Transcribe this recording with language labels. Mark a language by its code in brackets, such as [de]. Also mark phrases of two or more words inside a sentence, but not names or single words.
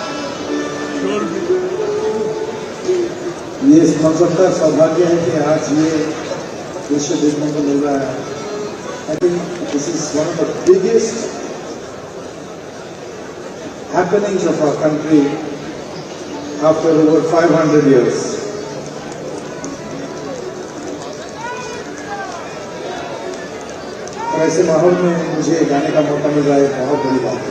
[hi] ये हम सबका सौभाग्य है कि आज ये दृश्य देखने को मिल रहा है। [en] I think this is one of the biggest happenings of our country after over 500 years. [hi] और ऐसे माहौल में मुझे गाने का मौका मिल रहा है, बहुत बड़ी बात है।